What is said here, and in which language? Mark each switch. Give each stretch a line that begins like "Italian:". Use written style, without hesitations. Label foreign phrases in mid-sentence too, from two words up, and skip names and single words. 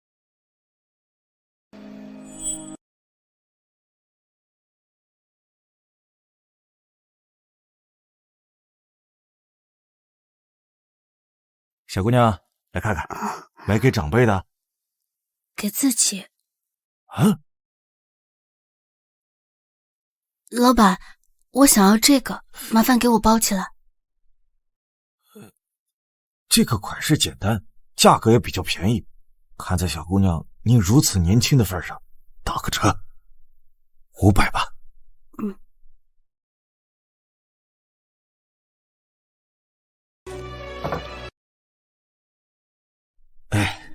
Chinese: 小姑娘，來看看，買給長輩的，給自己。啊？老闆，我想要這個，麻煩給我包起來。這個款式簡單，價格也比較便宜，看在小姑娘您如此年輕的份上，打個折，500吧。嗯。哎，